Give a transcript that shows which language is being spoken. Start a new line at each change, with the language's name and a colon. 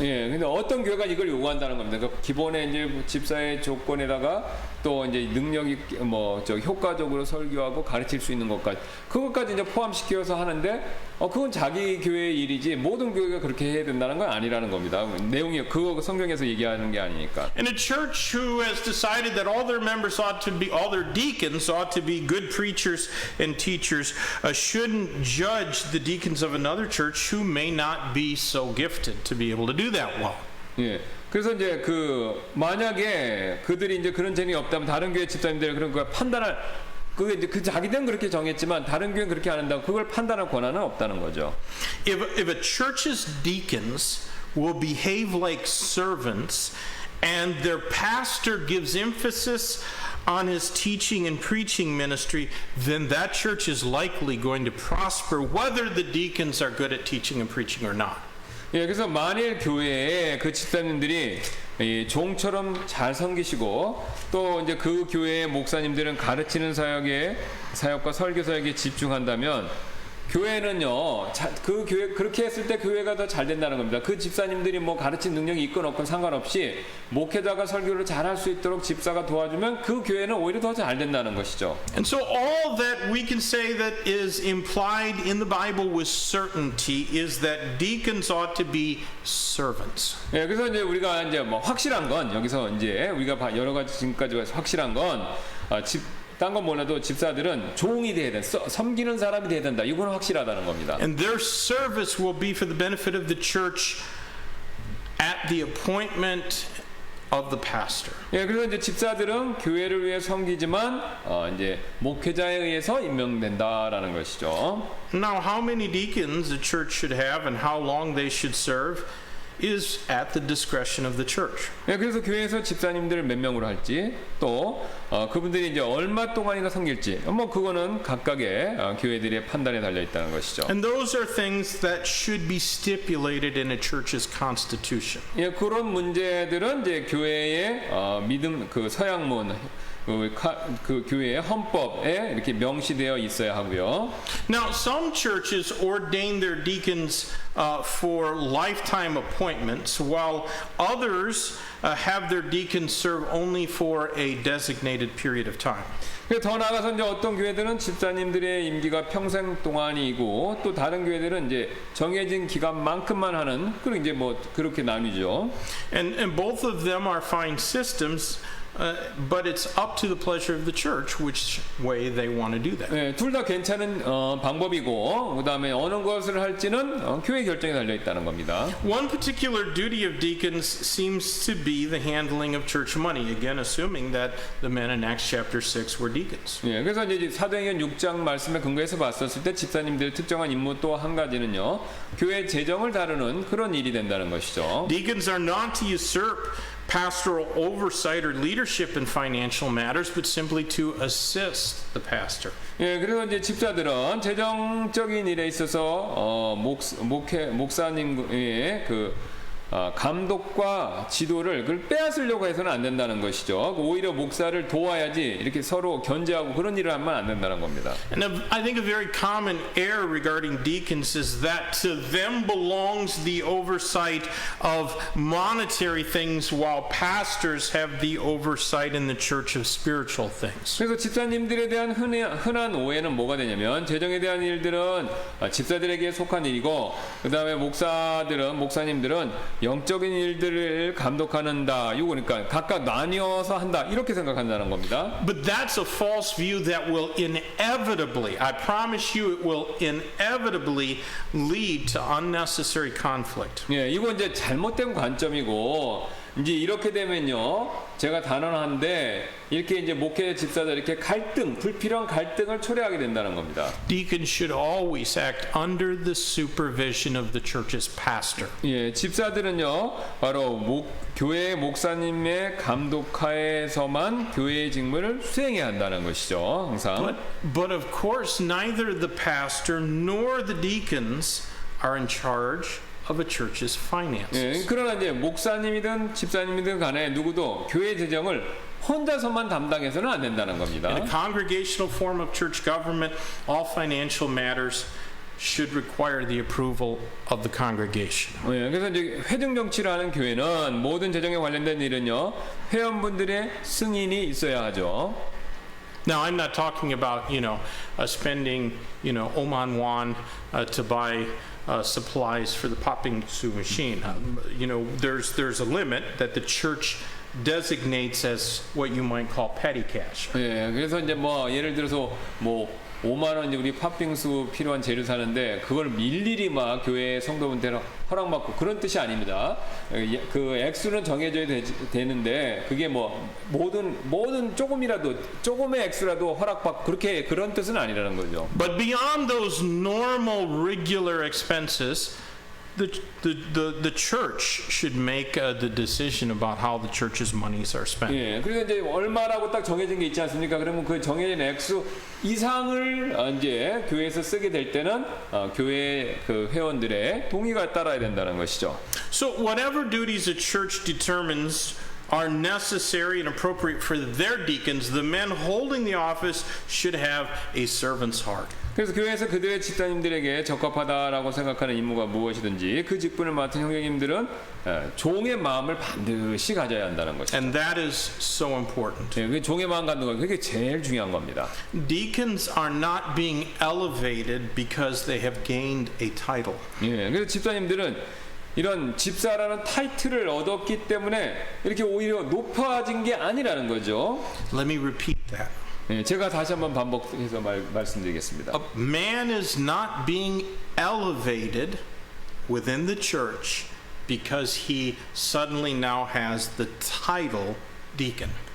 Korean: 예, 근데 어떤 교회가 이걸 요구한다는 겁니다. 그러니까 기본의 이제 집사의 조건에다가 또 이제 능력이 효과적으로 설교하고 가르칠 수 있는 것까지 그것까지 이제 포함시켜서 하는데 그건 자기 교회의 일이지 모든 교회가 그렇게 해야 된다는 건 아니라는 겁니다. 내용이 그거 성경에서 얘기하는 게 아니니까.
English: And a church who has decided that all their members ought to be, all their deacons ought to be good preachers and teachers, shouldn't judge the deacons of another church who may not be so gifted to be able to do that well.
Korean: 예. 그래서 이제 만약에 그들이 이제 그런 재능이 없다면 다른 교회 집사님들 그런 거 판단할 그게 이제 자기들은 그렇게 정했지만 다른 교회는 그렇게 안 한다고 그걸 판단할 권한은 없다는 거죠.
English: If a church's deacons will behave like servants and their pastor gives emphasis on his teaching and preaching ministry, then that church is likely going to prosper whether the deacons are good at teaching and preaching or not.
Korean: 예, 그래서 만일 교회에 그 집사님들이 종처럼 잘 섬기시고 또 이제 그 교회의 목사님들은 가르치는 사역과 설교 사역에 집중한다면 교회는요, 그 교회 그렇게 했을 때 교회가 더 잘 된다는 겁니다. 그 집사님들이 뭐 가르친 능력이 있건 없건 상관없이 목회자가 설교를 잘할 수 있도록 집사가 도와주면 그 교회는 오히려 더 잘 된다는 것이죠.
English: And so all that we can say that is implied in the Bible with certainty is that deacons ought to be servants.
Korean: 예, 그래서 이제 우리가 이제 뭐 확실한 건 여기서 이제 우리가 여러 가지 지금까지 확실한 건 딴 건 몰라도 집사들은 종이 돼야 돼, 섬기는 사람이 돼야 된다. 이거는 확실하다는 겁니다.
English: And their service will be for the benefit of the church at the appointment of the pastor.
Korean: 예, 그래서 이제 집사들은 교회를 위해 섬기지만 이제 목회자에 의해서 임명된다라는 것이죠.
English: Now, how many deacons a church should have and how long they should serve is at the discretion of the church.
Korean: 예, 그래서 교회에서 집사님들을 몇 명으로 할지 또 그분들이 이제 얼마 동안이나 섬길지 뭐 그거는 각각의 교회들의 판단에 달려 있다는 것이죠.
English: And those are things that should be stipulated in a church's constitution.
Korean: 예, 그런 문제들은 이제 교회의 믿음 서양문 그 교회의 헌법에 이렇게 명시되어 있어야 하고요.
English: Now, some churches ordain their deacons for lifetime appointments, while others have their deacons serve only for a designated period of time.
Korean: 더 나아가서 이제 어떤 교회들은 집사님들의 임기가 평생 동안이고 또 다른 교회들은 이제 정해진 기간만큼만 하는 그런 이제 뭐 그렇게 나뉘죠.
English: And both of them are fine systems. But it's up to the pleasure of the church which way they want to do that.
Korean: 네, 둘 다 괜찮은 방법이고 그다음에 어느 것을 할지는 교회 결정에 달려 있다는 겁니다.
English: One particular duty of deacons seems to be the handling of church money. Again, assuming that the men in Acts chapter 6 were deacons.
Korean: 네, 그래서 이제 사도행전 6장 말씀에 근거해서 봤었을 때 집사님들의 특정한 임무 또 한 가지는요. 교회 재정을 다루는 그런 일이 된다는 것이죠.
English: Deacons are not to usurp pastoral oversight or leadership in financial matters, but simply to assist the pastor.
Korean: 예, 그래서 이제 집사들은 재정적인 일에 있어서 목사님의 감독과 지도를 그걸 빼앗으려고 해서는 안 된다는 것이죠. 오히려 목사를 도와야지 이렇게 서로 견제하고 그런 일을 하면 안 된다는 겁니다.
English: And I think a very common error regarding deacons is that to them belongs the oversight of monetary things while pastors have the oversight in the church of spiritual things.
Korean: 그래서 집사님들에 대한 흔한 오해는 뭐가 되냐면 재정에 대한 일들은 집사들에게 속한 일이고 그 다음에 목사님들은 영적인 일들을 감독하는다. 이거 그러니까 각각 나뉘어서 한다. 이렇게 생각한다는 겁니다.
English: But that's a false view that will inevitably, I promise you it will inevitably lead to unnecessary conflict.
Korean: 예, 이거 이제 잘못된 관점이고 이제 이렇게 되면요. 제가 단언한데 이렇게 이제 목회 집사들 이렇게 불필요한 갈등을 초래하게 된다는 겁니다.
English: Deacons should always act under the supervision of the church's pastor.
Korean: 예, 집사들은요. 바로 교회 목사님의 감독하에서만 교회의 직무를 수행해야 한다는 것이죠. 항상.
English: But of course neither the pastor nor the deacons are in charge of a church's finances.
Korean: 예, 그러나 이제 목사님이든 집사님이든 간에 누구도 교회 재정을 혼자서만 담당해서는 안 된다는 겁니다.
English: In a congregational form of church government, all financial matters should require the approval of the congregation.
Korean: 예, 그래서 이제 회중 정치를 하는 교회는 모든 재정에 관련된 일은요 회원분들의 승인이 있어야 하죠.
English: Now, I'm not talking about, spending, Oman won to buy supplies for the popping su machine. There's a limit that the church designates as what you might call petty cash.
Korean: 예, 그래서 이제 예를 들어서 5만 원 우리 팥빙수 필요한 재료 사는데 그걸 일일이 막 교회 성도분들 허락받고 그런 뜻이 아닙니다. 그 액수는 정해져야 되는데 그게 모든 조금의 액수라도 허락받고 그런 뜻은 아니라는 거죠.
English: But beyond those normal regular expenses, the church should make the decision about how the church's monies are spent.
Korean: 예, 그래서 이제 얼마라고 딱 정해진 게 있지 않습니까? 그러면 그 정해진 액수 이상을 이제 교회에서 쓰게 될 때는 교회 그 회원들의 동의가 따라야 된다는 것이죠.
English: So whatever duties a church determines are necessary and appropriate for their deacons, the men holding the office should have a servant's heart.
Korean: 그래서 교회에서 그들의 집사님들에게 적합하다라고 생각하는 임무가 무엇이든지 그 직분을 맡은 형제님들은 종의 마음을 반드시 가져야 한다는 것이죠.
English: And that is so important.
Korean: 예, 그 종의 마음 갖는 거 그게 제일 중요한 겁니다.
English: Deacons are not being elevated because they have gained a title.
Korean: 예, 그래서 집사님들은 이런 집사라는 타이틀을 얻었기 때문에 이렇게 오히려 높아진 게 아니라는 거죠.
English: Let me repeat that.
Korean: 예, 제가 다시 한번 반복해서 말씀드리겠습니다.
English: A man is not being elevated within the church because he suddenly now has the title deacon.